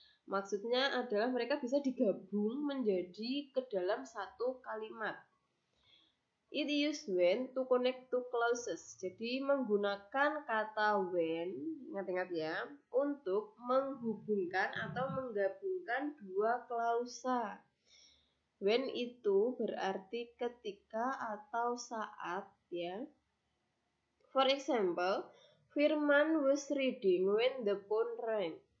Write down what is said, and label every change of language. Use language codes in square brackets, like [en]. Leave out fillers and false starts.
[id] Maksudnya adalah mereka bisa digabung menjadi ke dalam satu kalimat. [en] It used when to connect two clauses. [id] Jadi menggunakan kata when, ingat-ingat ya, untuk menghubungkan atau menggabungkan dua klausa. When itu berarti ketika atau saat ya. [en] For example, Firman was reading when the phone rang.